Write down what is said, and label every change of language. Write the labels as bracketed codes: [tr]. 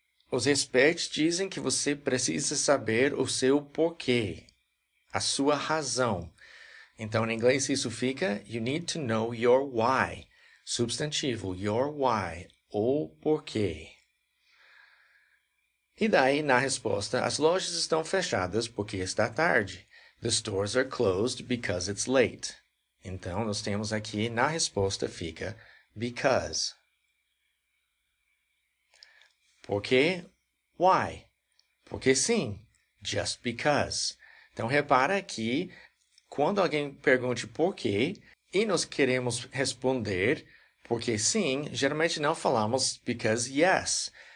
[pt] Os experts dizem que você precisa saber o seu porquê, a sua razão. Então, em inglês, isso fica [en] you need to know your why. [pt] Substantivo, [en] your why, [pt] o porquê. E daí, na resposta, as lojas estão fechadas porque está tarde. [en] The stores are closed because it's late. [pt] Então, nós temos aqui, na resposta, fica because. Por quê? [en] Why? [pt] Porque sim. [en] Just because. [pt] Então, repara que quando alguém pergunte por quê e nós queremos responder porque sim, geralmente não falamos [en] because yes.